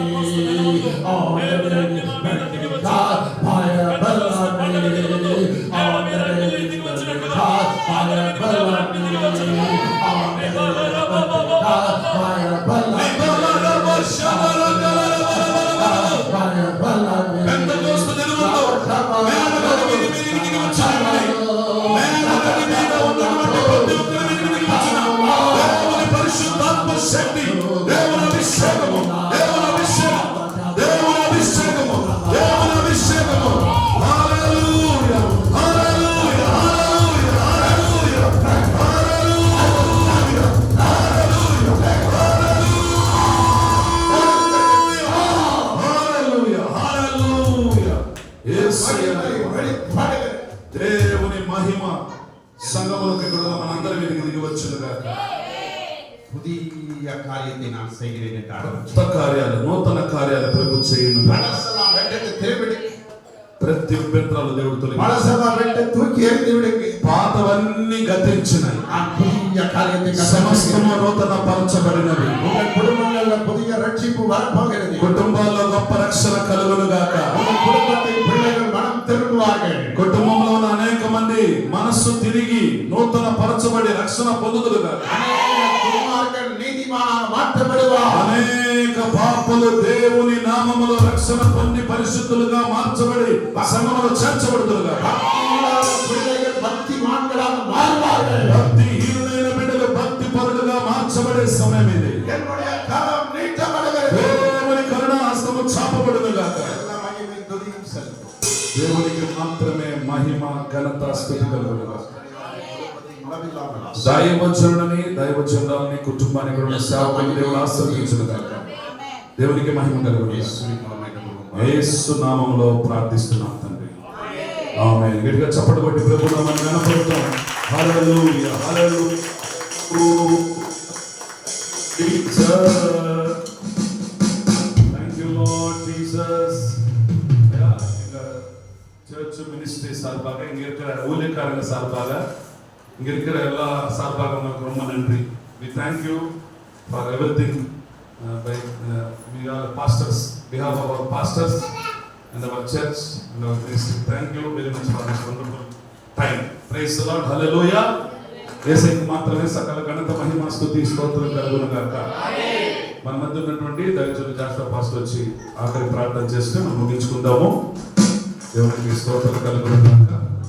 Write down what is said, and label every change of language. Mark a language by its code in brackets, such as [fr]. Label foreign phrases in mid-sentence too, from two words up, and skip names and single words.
[en] On the day of Pentecost, fire fell on me. On the day of Pentecost, fire fell on me. On the day of Pentecost, fire fell on me. Fire fell on me. [te] పెంతెకోస్తు దినములో మేడగది మీదికి వచ్చాడు. మేడగది మీద ఉన్నటువంటి ప్రతి ఒక్కరి మీదికి వచ్చిన దేవుని పరిశుద్ధాత్మ శక్తి, దేవుని అభిషేకము, దేవుని అభిషేకము, దేవుని అభిషేకము, దేవుని అభిషేకము. హల్లెలూయా, హల్లెలూయా, హల్లెలూయా, హల్లెలూయా, హల్లెలూయా, హల్లెలూయా. యేసయ్య దేవుని మహిమ సంఘములకు ఇక్కడ మనందరి మీదకి దిగి వచ్చును గాక. [ta] புதிய காரியத்தை நான் செய்கிறேன் என்றார். [te] కొత్త కార్యాలు, నూతన కార్యాలు ప్రభు చేయును. [ta] பழசெல்லாம் வெட்டட்டு திருவிடு. [te] ప్రతి అభ్యంతరాలు దేవుడు తొలగించు. [ta] பழசெல்லாம் வெட்ட தூக்கி எறிந்து விடுங்க. [te] పాతవన్నీ గతించినాయి, [ta] நான் புதிய காரியத்தை [te] సమస్తము నూతన పరచబడినవి. [ta] உங்கள் குடும்பங்கள்ல புதிய ரட்சிப்பு வரப்போகிறது. [te] కుటుంబాల్లో గొప్ప రక్షణ కలుగును గాక. [ta] உங்கள் குடும்பத்தின் பிள்ளைகள் மனம் திரும்புவார்கள். [te] కుటుంబంలో ఉన్న అనేక మంది మనస్సు తిరిగి నూతన పరచబడి రక్షణ పొందుదురు గాక. [ta] அநேக குமார்கள் நீதிமானாக மாற்றப்படுவார்கள். [te] అనేక పాపులు దేవుని నామములో రక్షణ పొంది పరిశుద్ధులుగా మార్చబడి సంఘములో చేర్చబడుదురు గాక. [ta] பிள்ளைகள் பக்திமான்களாக மாறுவார்கள். [te] భక్తిహీనులైన బిడ్డలు భక్తి పరులుగా మార్చబడే సమయం ఇది. [ta] என்னுடைய கரம் நீட்டப்படுகிறது. [te] దేవుని కరుణా హస్తము చాపబడును గాక. [ta] எல்லா மகிமையும் துதியும் செலுத்தும். [te] దేవునికి మాత్రమే మహిమ, ఘనత, స్తుతి కలుగును గాక. [ta] அளவில்லாமல் [te] దైవజనుని, దైవజనులని, కుటుంబాన్ని కూడా సేవకుని దేవుడు ఆశీర్వదించును గాక. దేవునికి మహిమ కలుగును గాక. యేసు నామములో ప్రార్థిస్తున్నాం తండ్రి. ఆమేన్. గట్టిగా చప్పట్లు కొట్టి ప్రభువు నామమున ఘనపరుద్దాం. హల్లెలూయా, హల్లెలూయా. [en] Thank you Lord Jesus. [ta] எங்க [en] church ministry [ta] சார்பாக, இங்க இருக்கிற ஊழியக்காரங்க சார்பாக, இங்க இருக்கிற எல்லா சார்பாக உங்களுக்கு ரொம்ப நன்றி. [en] We thank you for everything. We are pastors. We have our pastors and our church and our ministry. Thank you very much for this wonderful time. Praise the Lord. Hallelujah. [te] యేసయ్యకు మాత్రమే సకల ఘనత మహిమ స్తుతి స్తోత్రం కలుగును గాక. మన మధ్య ఉన్నటువంటి దైవజనులు జాషువా పాస్టర్ వచ్చి ఆఖరి ప్రార్థన చేస్తే మనం ముగించుకుందాము. దేవునికి స్తోత్రం కలుగును గాక.